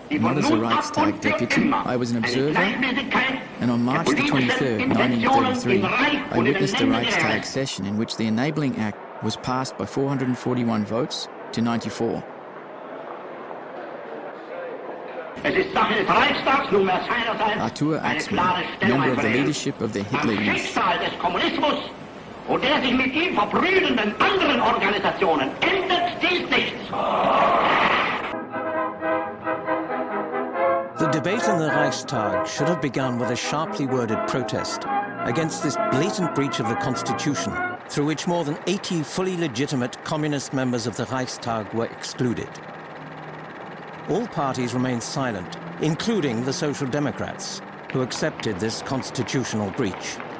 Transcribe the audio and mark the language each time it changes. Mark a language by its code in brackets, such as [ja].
[en] Not as a Reichstag deputy, I was an observer, and on March the 23rd, 1933, I witnessed the Reichstag session in which the Enabling Act was passed by 441 votes to 94. Arthur Axmann, member of the leadership of the Hitler Youth. [de] Und der sich mit ihm verbrüdenden anderen Organisationen ändert dies nichts. [en] The debate in the Reichstag should have begun with a sharply worded protest against this blatant breach of the Constitution, through which more than 80 fully legitimate communist members of the Reichstag were excluded. All parties remained silent, including the Social Democrats, who accepted this constitutional breach.